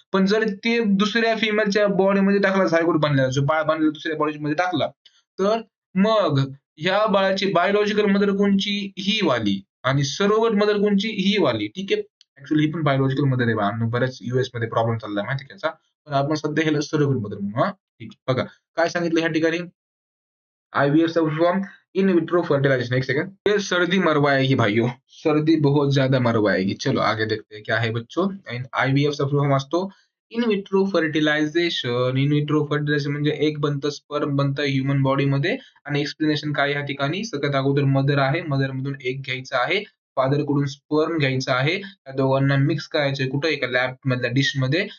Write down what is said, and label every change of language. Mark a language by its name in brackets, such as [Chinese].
[Marathi] पण जर ते दुसऱ्या फिमेलच्या बॉडीमध्ये टाकला, झायगोट बनला, जो बाळ बनलेला दुसऱ्या बॉडीमध्ये टाकला, तर मग ह्या बाळाची बायोलॉजिकल मदर कोणची, ही वाली, आणि सरोगेट मदर कोणची, ही वाली, ठीक आहे. ऍक्च्युअली ही पण बायोलॉजिकल मदर आहे बाळांनो, बऱ्याच युएस मध्ये प्रॉब्लेम चाललाय माहिती आहे त्याचा. पण आपण सध्या ह्याला सरोगेट मदर म्हणू, हा, ठीक आहे. बघा काय सांगितलं ह्या ठिकाणी, आईवीएफ चा फॉर्म, इन विट्रो फर्टिलाइजेशन. [Hindi] एक सेकंड, ये सर्दी मरवाएगी भाइयों, सर्दी बहुत ज्यादा मरवाएगी. चलो आगे देखते हैं क्या है बच्चों. [Marathi] आईवीएफ चा फॉर्म असतो in vitro fertilisation. In vitro fertilisation म्हणजे एक बनतं, स्पर्म बनतं ह्युमन बॉडी मध्ये. आणि एक्सप्लेनेशन काय ह्या ठिकाणी, सगळ्यात अगोदर मदर आहे, मदर मधून एक घ्यायचा आहे, फादर कडून स्पर्म घ्यायचा आहे, त्या दोघांना मिक्स करायचंय कुठं, एका लॅब मधल्या डिश मध्ये.